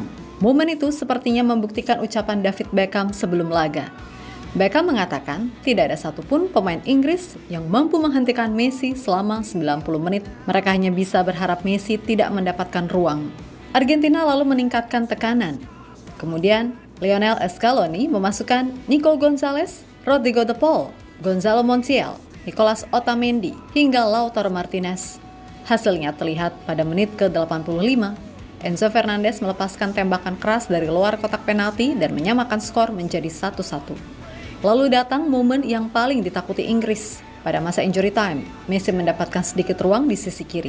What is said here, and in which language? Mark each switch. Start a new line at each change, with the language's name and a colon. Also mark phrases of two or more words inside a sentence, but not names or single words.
Indonesian: Momen itu sepertinya membuktikan ucapan David Beckham sebelum laga. Beckham mengatakan tidak ada satupun pemain Inggris yang mampu menghentikan Messi selama 90 menit. Mereka hanya bisa berharap Messi tidak mendapatkan ruang. Argentina lalu meningkatkan tekanan. Kemudian, Lionel Scaloni memasukkan Nico Gonzalez, Rodrigo de Paul, Gonzalo Montiel, Nicolas Otamendi, hingga Lautaro Martinez. Hasilnya terlihat pada menit ke-85. Enzo Fernandez melepaskan tembakan keras dari luar kotak penalti dan menyamakan skor menjadi 1-1. Lalu datang momen yang paling ditakuti Inggris. Pada masa
English: injury time,
Indonesian: Messi mendapatkan sedikit ruang di sisi kiri.